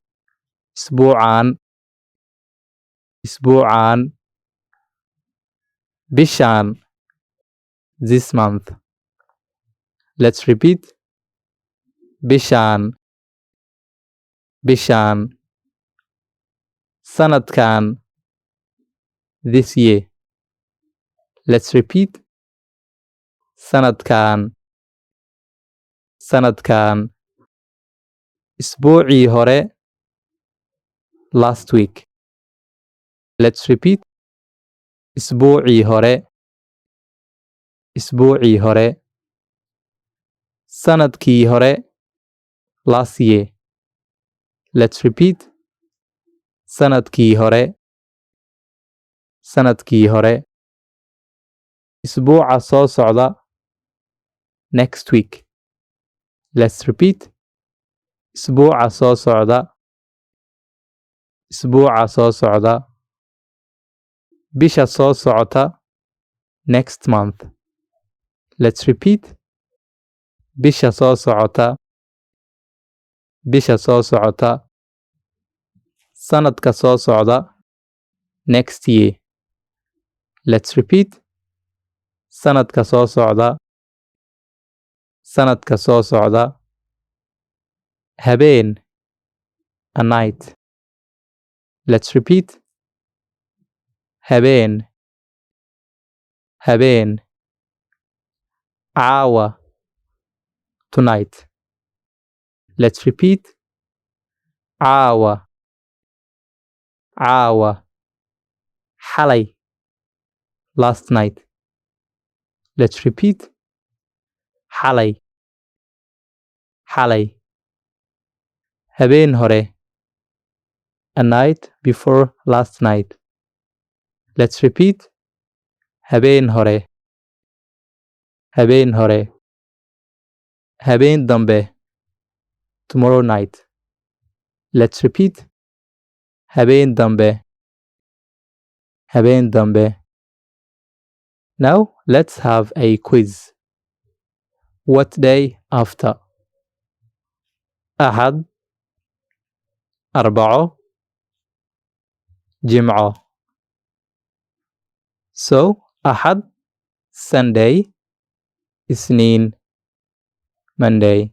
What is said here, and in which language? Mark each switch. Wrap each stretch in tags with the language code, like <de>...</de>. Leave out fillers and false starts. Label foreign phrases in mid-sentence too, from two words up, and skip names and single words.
<so>Isbu'an, Bishan,</so> <en>this month. Let's repeat.</en> <so>Bishan, Sanadkan,</so> <en>this year. Let's repeat.</en> <so>Sanadkan, Isbuucii hore,</so> <en>last week. Let's repeat.</en> <so>Isbuucii hore, sanadkii hore,</so> <en>last year. Let's repeat.</en> <so>Sanadkii hore, isbuuca soo socda,</so> <en>next week. Let's repeat.</en> <so>Isbuuc soo socda. Isbuuc soo socda. bisha soo socota.</so> <en>Next month. Let's repeat.</en> <so>bisha soo socota. bisha soo socota. sanadka soo socda.</so> <en>Next year. Let's repeat.</en> <so>sanadka soo socda. sanadka soo socda. habeen,</so> <en>a night. Let's repeat.</en> <so>habeen, habeen. caawa,</so> <en>tonight. Let's repeat.</en> <so>caawa, caawa. xalay,</so> <en>last night. Let's repeat.</en> <so>xalay, xalay. habeen hore,</so> <en>a night before last night. Let's repeat.</en> <so>habeen hore, habeen hore. habeen dambe,</so> <en>tomorrow night. Let's repeat.</en> <so>habeen dambe, habeen dambe.</so> <en>Now let's have a quiz. What day after?</en> <so>Axad, Arbaco, Jimce.</so> <en>So أحد, Sunday, اثنين, Monday.</en>